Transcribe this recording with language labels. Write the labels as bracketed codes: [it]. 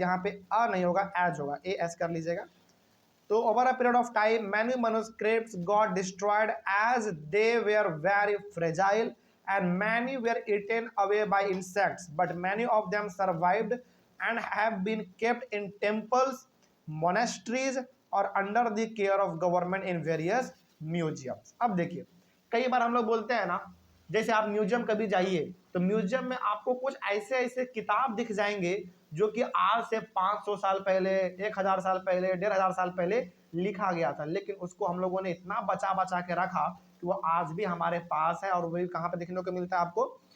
[hi] यहाँ पे अ नहीं होगा, एज होगा, ए एस कर लीजिएगा। तो [en] over a period of time many manuscripts got destroyed as they were very fragile and many were eaten away by insects, but many of them survived and have been kept in temples, monasteries or under the care of government in various museums। [hi] अब देखिए, कई बार हम लोग बोलते हैं ना, जैसे आप म्यूजियम कभी जाइए तो म्यूजियम में आपको कुछ ऐसे ऐसे किताब दिख जाएंगे जो कि आज से 500 साल पहले, 1000 साल पहले, 1500 साल पहले लिखा गया था, लेकिन उसको हम लोगों ने इतना बचा बचा के रखा कि वो आज भी हमारे पास है। और वही कहाँ पे देखने को मिलता है आपको?